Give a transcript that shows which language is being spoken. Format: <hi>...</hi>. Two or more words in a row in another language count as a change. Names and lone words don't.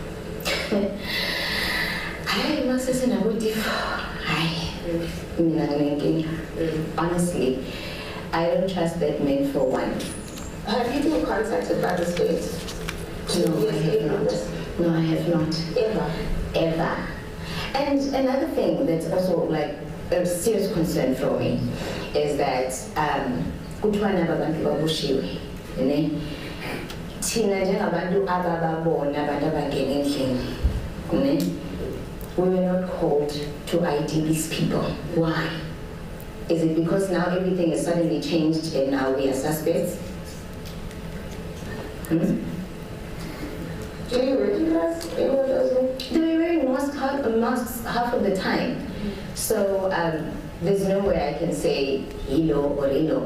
<en>I must say, honestly, I don't trust that man for one. Have you been contacted by the state? No, I have not. No, I have not. Ever. And another thing that's also like a serious concern for me is that</en> <nd>kuthiwa abantu baboshiwe, thina njengabantu abababona abantu abangena endlini,</nd> <en>we were not called to ID these people. Why? Is it because now everything has suddenly changed and now we are suspects? Do you recognize any of those? They were wearing masks half of the time. So there's no way I can say Hilo or Hilo.</en>